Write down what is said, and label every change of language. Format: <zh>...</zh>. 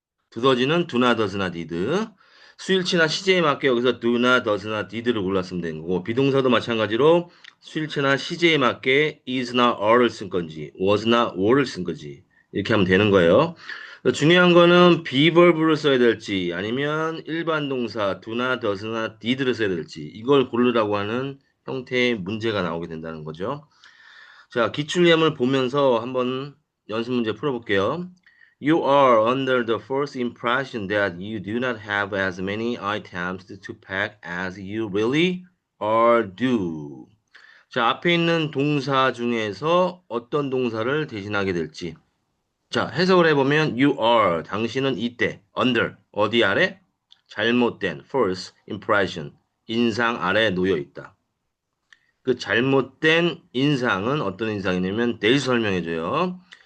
<ko>두더지는 do나 does나 did. 수일치나 시제에 맞게 여기서 do나 does나 did를 골랐으면 되는 거고 비동사도 마찬가지로 수일치나 시제에 맞게 is나 are를 쓴 건지 was나 were를 쓴 건지 이렇게 하면 되는 거예요. 중요한 거는 be verb를 써야 될지 아니면 일반 동사 do나 does나 did를 써야 될지 이걸 고르라고 하는 형태의 문제가 나오게 된다는 거죠. 자, 기출예물 보면서 한번 연습 문제 풀어볼게요.</ko> <en>You are under the first impression that you do not have as many items to pack as you really are do.</en> <ko>자, 앞에 있는 동사 중에서 어떤 동사를 대신하게 될지. 자, 해석을 해보면 you are, 당신은 이때, under, 어디 아래? 잘못된, false impression, 인상 아래 놓여 있다. 그 잘못된 인상은 어떤 인상이냐면 대시 설명해줘요.</ko>